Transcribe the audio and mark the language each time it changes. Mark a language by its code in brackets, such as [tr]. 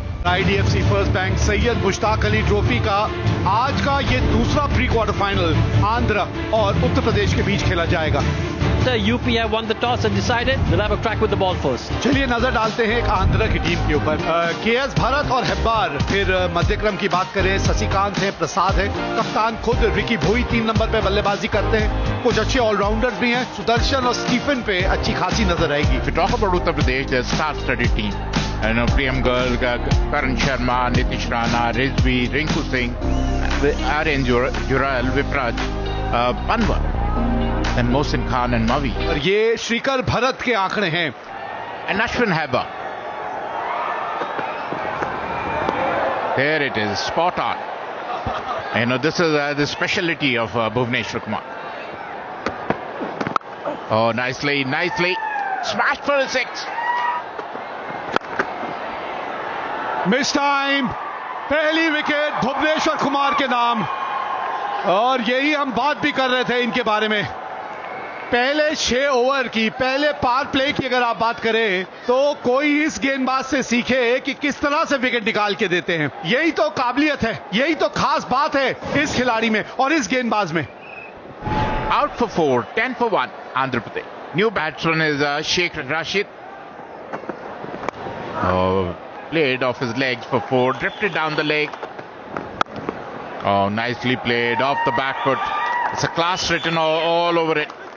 [hi] IDFC first bank Syed Mushtaq Ali trophy का आज का ये दूसरा प्री क्वार्टर फाइनल आंध्र और उत्तर प्रदेश के बीच खेला जाएगा। [en] UP have won the toss and decided they'll have a crack with the ball first. [hi] चलिए नजर डालते हैं एक आंध्र की टीम के ऊपर। KS भरत और हेब्बार, फिर मध्यक्रम की बात करें शशिकांत है, प्रसाद है, कप्तान खुद रिकी भोई 3 नंबर पे बल्लेबाजी करते हैं। कुछ अच्छे ऑलराउंडर्स भी हैं, सुदर्शन और स्टीफन पे अच्छी खासी नजर आएगी। [en] If you talk about Uttar Pradesh, there's a star-studded team. Priyam Garg, Karan Sharma, Nitish Rana, Rizvi, Rinku Singh, Aryan Jural, Vipraj, Panwar, and Mohsin Khan and Mavi. [hi] और ये श्रीकर भरत के आंकड़े हैं। [en] And Ashwin Heba. There it is, spot on. This is the specialty of Bhuvneshwar Kumar. Oh, nicely. Smashed for a 6. Miss time, [hi] पहली wicket Bhuvneshwar Kumar के नाम। और यही हम बात भी कर रहे थे इनके बारे में। पहले 6 ओवर की, पहले पावर प्ले की अगर आप बात करें तो कोई इस गेंदबाज से सीखे कि किस तरह से विकेट निकाल के देते हैं। यही तो काबिलियत है, यही तो खास बात है इस खिलाड़ी में और इस गेंदबाज में। [en] Out for 4, 10 for 1, Andhra Pradesh. New batsman is Sheikh Rashid. Played off his legs for 4, drifted down the leg. Oh, nicely played off the back foot. It's a class written all over it.